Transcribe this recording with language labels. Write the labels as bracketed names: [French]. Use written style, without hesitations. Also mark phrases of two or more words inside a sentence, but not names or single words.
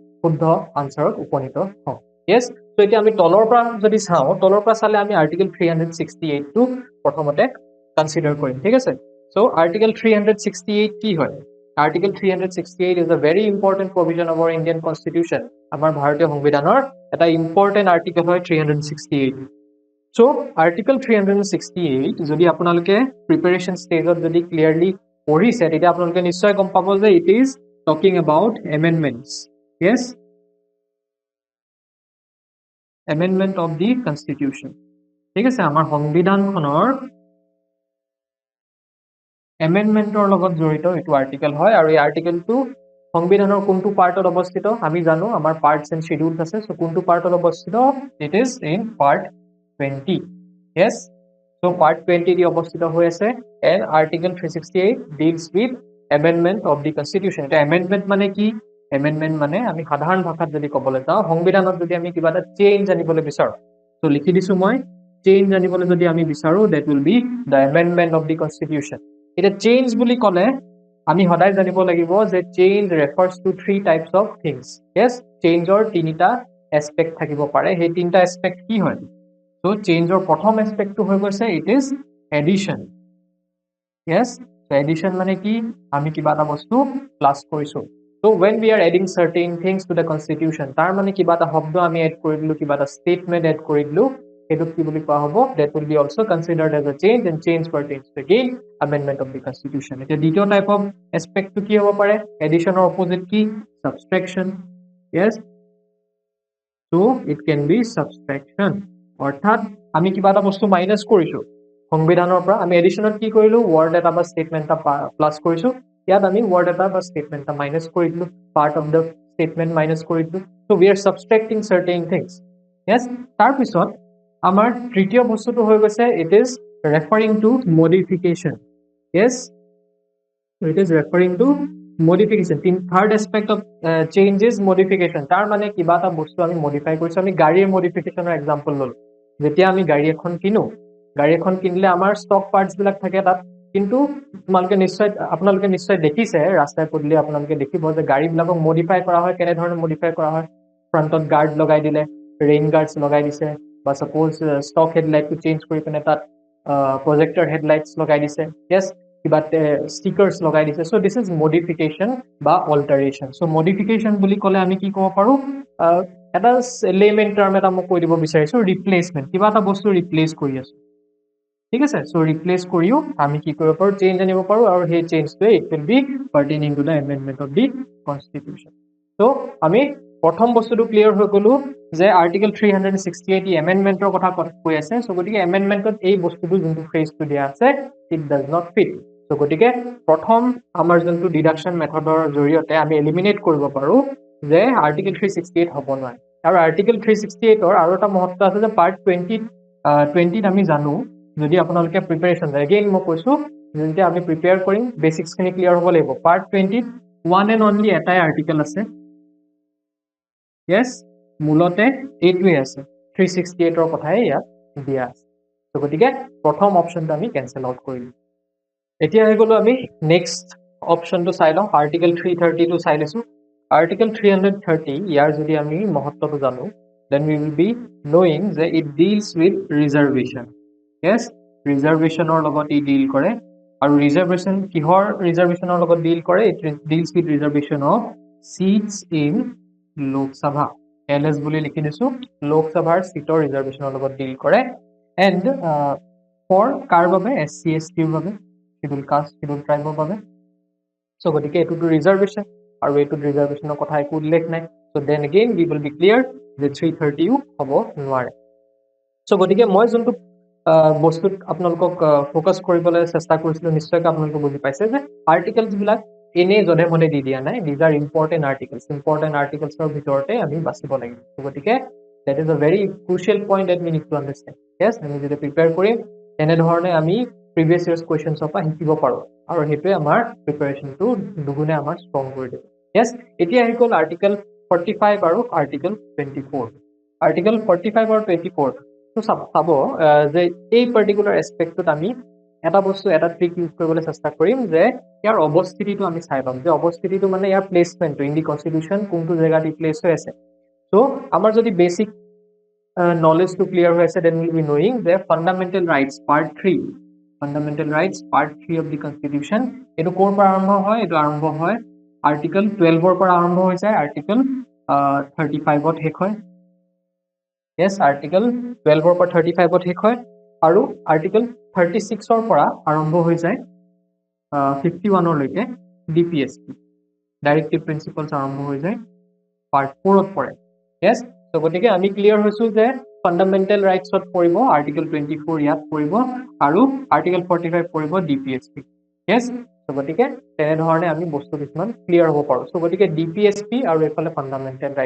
[Assamese] শুদ্ধ আনসাৰত উপনীত হওঁ [English] yes so [Assamese] এতিয়া আমি তলৰ পৰা যদি চাওঁ তলৰ পৰা চালে আমি আৰ্টিকেল 368 টো প্ৰথমতে কনসিডাৰ কৰিম ঠিক আছে [English] so article 368 [Assamese] কি হয় [English] article 368 is a very important provision of our Indian constitution [Assamese] আমাৰ ভাৰতীয় সংবিধানৰ এটা [English] important article [Assamese] হয় 368 [English] so article 368 [Assamese] যদি আপোনালোকে প্ৰিপাৰেচন ষ্টেজত যদি ক্লিয়াৰলি পঢ়িছে তেতিয়া আপোনালোকে নিশ্চয় গম পাব যে [English] it is talking about amendments yes amendment of the constitution [Assamese] ঠিক আছে আমাৰ সংবিধানখনৰ amendmentor লগত জড়িত এটো আৰ্টিকেল হয় আৰু এই আৰ্টিকেলটো সংবিধানৰ কোনটো পাৰ্টত অৱস্থিত আমি জানো আমাৰ [English] parts and schedules [Assamese] আছে সো কোনটো পাৰ্টত অৱস্থিত [English] it is in part 20 yes so part 20 [Assamese] দি অৱস্থিত হৈ আছে [English] and article 368 deals with amendment of the constitution [Assamese] এটা amendment মানে কি amendment মানে আমি সাধাৰণ ভাষাত যদি ক'বলৈ যাওঁ সংবিধানত যদি আমি কিবা এটা চেঞ্জ আনিবলৈ বিচাৰো তো লিখি দিছো মই চেঞ্জ আনিবলৈ যদি আমি বিচাৰো [English] that will be the amendment of the constitution [Assamese] এটা চেঞ্জ বুলি ক'লে আমি সদায় জানিব লাগিব যে চেঞ্জ [English] refers to three types of things yes [Assamese] চেঞ্জৰ তিনিটা এসপেক্ট থাকিব পাৰে সেই তিনিটা এসপেক্ট কি হয় so চেঞ্জৰ প্ৰথম এসপেক্টটো হৈ গৈছে [English] it is addition yes so addition [Assamese] মানে কি আমি কিবা এটা বস্তু প্লাস কৰিছো [English] so when we are adding certain things to the constitution [Assamese] তাৰ মানে কিবা এটা শব্দ আমি এড কৰি দিলো কিবা এটা স্টেটমেন্ট এড কৰি দিলো সেইটো কি বুলি কোৱা হ'ব [English] that will be also considered as a change and change pertains to again amendment of the constitution [Assamese] এটা দ্বিতীয় [English] type of aspect [Assamese] কি হ'ব পাৰে addition অৰ অপোজিট কি [English] subtraction yes so it can be subtraction [Assamese] অৰ্থাৎ আমি কিবা এটা বস্তু মাইনাস কৰিছো সংবিধানৰ পৰা আমি এডিশনত কি কৰিলো ওয়ার্ড এটা বা স্টেটমেন্ট এটা প্লাস কৰিছো ইয়াত আমি ওয়ার্ড এটা বা স্টেটমেন্ট এটা মাইনাস কৰি দিলো [English] part of the statement [Assamese] মাইনাস কৰি দিলো [English] so we are subtracting certain things yes [Assamese] তাৰ পিছত আমাৰ তৃতীয় বস্তুটো হৈ গৈছে [English] it is referring to modification yes so it is referring to modification third aspect of change is modification [Assamese] তাৰ মানে কিবা এটা বস্তু আমি মডিফাই কৰিছো আমি গাড়ীৰ মডিফিকেশনৰ এক্সাম্পল ললো যেতিয়া আমি গাড়ী এখন কিনো গাড়ী এখন কিনলে আমাৰ [English] stock parts [Assamese] বিলাক থাকে তাত কিন্তু আপোনালোকে নিশ্চয় দেখিছে ৰাস্তায় পদূলি আপোনালোকে দেখিব যে গাড়ী বিলাকক মডিফাই কৰা হয় কেনে ধৰণে মডিফাই কৰা হয় ফ্ৰন্টত গাৰ্ড লগাই দিলে [English] rain guards [Assamese] লগাই দিছে বা সাপোজ [English] stock headlight [Assamese] টো চেঞ্জ কৰি কিনে তাত [English] projector headlights [Assamese] লগাই দিছে yes কিবা ষ্টিকাৰ্স লগাই দিছে [English] so this is modification [Assamese] বা অল্টাৰেশন [English] so modification [Assamese] বুলি ক'লে আমি কি ক'ব পাৰো এটা [English] layman term [Assamese] এটা মই কৈ দিব বিচাৰিছো ৰিপ্লেসমেন্ট কিবা এটা বস্তু ৰিপ্লেস কৰি আছো ঠিক আছে [English] so replace [Assamese] কৰিও আমি কি কৰিব পাৰো চেঞ্জ আনিব পাৰো আৰু সেই চেঞ্জটোৱে [English] it will be pertaining to the amendment of the constitution so [Assamese] আমি প্ৰথম বস্তুটো ক্লিয়াৰ হৈ গলো যে আৰ্টিকেল 368 এমেন্ডমেন্টৰ কথা কৈ আছে সো গতিকে এমেন্ডমেন্টত এই বস্তুটো যোনটো ফ্ৰেজটো দিয়া আছে [English] it does not fit so [Assamese] গতিকে প্ৰথম আমাৰ যোনটো ডিডাকশন মেথডৰ জৰিয়তে আমি এলিমিনেট কৰিব পাৰো যে আৰ্টিকেল 368 হ'ব নোৱাৰে আৰু আৰ্টিকেল 368 ৰ আৰু এটা মহত্ব আছে যে পাৰ্ট 20 আমি জানো যদি আপোনালোকে [English] preparation again [Assamese] মই কৈছো যদি আমি প্ৰিপেয়াৰ কৰিম বেসিক্স খিনি ক্লিয়াৰ হ'ব লাগিব [English] part 20 one and only [Assamese] এটাই আৰ্টিকেল আছে yes মূলতে এইটোৱে আছে 368 ৰ কথাই ইয়াত দিয়া আছে তো গতিকে প্ৰথম অপচনটো আমি কেনসেল আউট কৰিম এতিয়া হৈ গলো আমি নেক্সট অপচনটো চাই লওঁ আৰ্টিকেল 330 টো চাই লৈছো আৰ্টিকেল 330 ইয়াৰ যদি আমি মহত্বটো জানো [English] then we will be knowing that it deals with reservation yes [Assamese] reservation or লগত ই deal কৰে আৰু reservation কিহৰ reservation or লগত deal কৰে [English] it deals with reservation of seats in Lok Sabha LS [Assamese] বুলি লিখি দিছো Lok Sabhar seator reservation or লগত deal কৰে [English] and for [Assamese] কাৰ বাবে SC ST ৰ বাবে [English] schedule caste schedule tribe [Assamese] ৰ বাবে so গতিকে এটো reservation আৰু এটো reservationৰ কথা একো উল্লেখ নাই [English] so then again we will be clear [Assamese] যে 330 হ'ব নোৱাৰে so গতিকে মই যোনটো বস্তুত আপোনালোকক ফোকাস কৰিবলৈ চেষ্টা কৰিছিলো নিশ্চয়কৈ আপোনালোকে বুজি পাইছে যে আৰ্টিকেলছ বিলাক এনে জনে মনে দি দিয়া নাই [English] these are important articles [Assamese] ৰ ভিতৰতে আমি বাছিব লাগিব so গতিকে [English] that is a very crucial point that we need to understand yes [Assamese] আমি যদি প্ৰিপেয়াৰ কৰিম এনে ধৰণে আমি [English] previous years questions [Assamese] অফ শিকিব পাৰো আৰু হেতুৱে আমাৰ প্ৰিপাৰেচনটো দুগুণে আমাৰ ষ্ট্ৰং কৰি দিব yes এতিয়া আহি গ'ল আৰ্টিকেল 45 আৰু আৰ্টিকেল 24 আৰ্টিকেল 45 আৰু 24 তো চাব যে এই পাৰ্টিকুলাৰ এসপেক্টত আমি এটা বস্তু এটা [English] trick use [Assamese] কৰিবলৈ চেষ্টা কৰিম যে ইয়াৰ অৱস্থিতিটো আমি চাই পাম যে অৱস্থিতিটো মানে ইয়াৰ প্লেচমেন্টটো [English] in the constitution [Assamese] কোনটো জেগাত ই প্লেচ হৈ আছে সো আমাৰ যদি বেসিক knowledge to clear হৈ আছে [English] then we'll be knowing the fundamental rights part 3 fundamental rights part 3 of the constitution [Assamese] এটো কোৰ পৰা আৰম্ভ হয় এটো আৰম্ভ হয় আৰ্টিকল 12 ৰ পৰা আৰম্ভ হৈ যায় আৰ্টিকল 35 ত শেষ হয় yes article 12 ৰ পৰা 35 ত শেষ হয় আৰু article 36 ৰ পৰা আৰম্ভ হৈ যায় 51 লৈকে DPSP [English] directive principles [Assamese] আৰম্ভ হৈ যায় part 4 ত পৰে yes so গতিকে আমি ক্লিয়াৰ হৈছো যে ফান্ডামেন্টাল ৰাইটস ত পৰিব আৰ্টিকল 24 ইয়াত পৰিব আৰু আৰ্টিকল 45 পৰিব DPSP yes so গতিকে তেনে ধৰণে আমি বস্তু কিছুমান ক্লিয়াৰ হ'ব পাৰো so গতিকে DPSP আৰু এফালে [English] fundamental rights